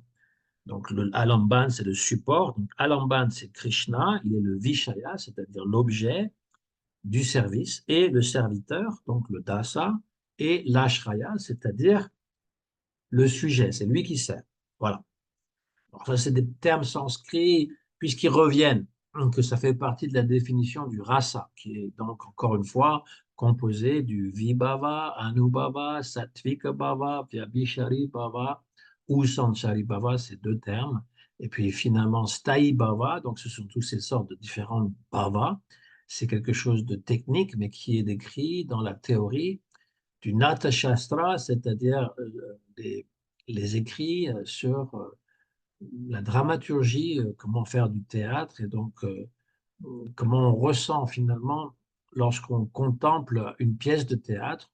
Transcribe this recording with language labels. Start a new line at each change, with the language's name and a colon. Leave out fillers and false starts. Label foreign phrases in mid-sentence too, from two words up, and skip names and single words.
French: Donc, Alamban, c'est le support. Donc, Alamban, c'est Krishna, il est le Vishaya, c'est-à-dire l'objet du service, et le serviteur, donc le Dasa, et l'Ashraya, c'est-à-dire le sujet, c'est lui qui sert. Voilà. Alors, ça, c'est des termes sanscrits, puisqu'ils reviennent, que ça fait partie de la définition du rasa, qui est donc, encore une fois, composé du
Sanskrit: विभाव, अनुभाव, सात्त्विक भाव, व्यभिचारि भाव
French: ou
Sanskrit: सञ्चारि भाव,
French: ces deux termes. Et puis finalement,
Sanskrit: स्थायि भाव,
French: donc ce sont toutes ces sortes de différentes bhavas. C'est quelque chose de technique, mais qui est décrit dans la théorie du Natha Shastra, c'est-à-dire les écrits sur la dramaturgie, comment faire du théâtre et donc comment on ressent finalement lorsqu'on contemple une pièce de théâtre.